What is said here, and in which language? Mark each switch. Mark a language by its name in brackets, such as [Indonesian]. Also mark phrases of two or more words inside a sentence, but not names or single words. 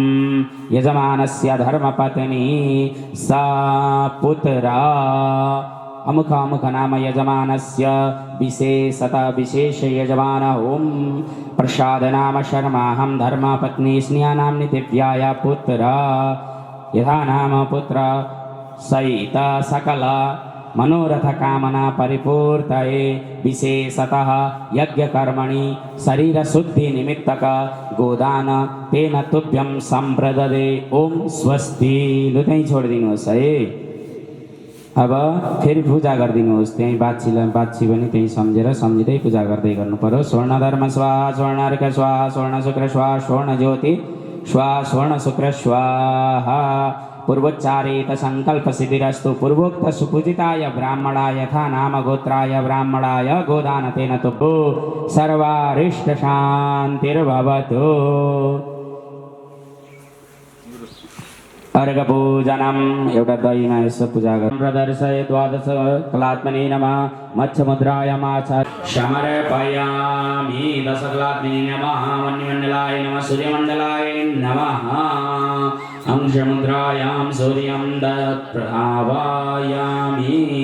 [Sanskrit] यजमानस्य धर्मपत्नी सा पुत्रा अमुख अमुख नाम यजमानस्य विशेषत विशेष यजमान ओम प्रसाद नाम शर्माहं धर्मपत्नी स्नेहानां दिव्याय पुत्र यथा नाम पुत्र सहित सकल मनोरथ कामना परिपूर्तये विशेषतः यज्ञ कर्मणि शरीर शुद्धि निमित्तक गोदान तेन तुभ्यं संप्रददे ओम स्वस्ति। [Nepali] लु त्यहीँ छोडिदिनुहोस् है। अब फेरि पूजा गरिदिनुहोस्। त्यहीँ बाछी पनि त्यहीँ सम्झिँदै पूजा गर्दै गर्नु पर्यो। [Sanskrit] स्वर्ण धर्म स्वाहा स्वर्ण अर्घ स्वाहा स्वर्ण शुक्र स्वाहा स्वर्ण ज्योति स्वाहा स्वर्ण शुक्र स्वाहा। पूर्वोच्चारित संकल्प सिद्धिरस्तु। पूर्वोक्त सुपूजिताय ब्राह्मणाय यथा नाम गोत्राय ब्राह्मणाय गोदान तेन तुभ्यो सर्वारिष्ट शान्तिर्भवतु। [Nepali] अर्घपूजनम एउटा दहीमा यसो पूजा गर्नु। [Sanskrit] प्रदर्शय द्वादश कलात्मने नमः मत्स्यमुद्राय माचा समर्पयामि। दशकलात्मने नमः मन्यमण्डलाय नमः सूर्यमण्डलाय नमः अंशमुद्रायां सूर्यं दत्प्रभावयामि।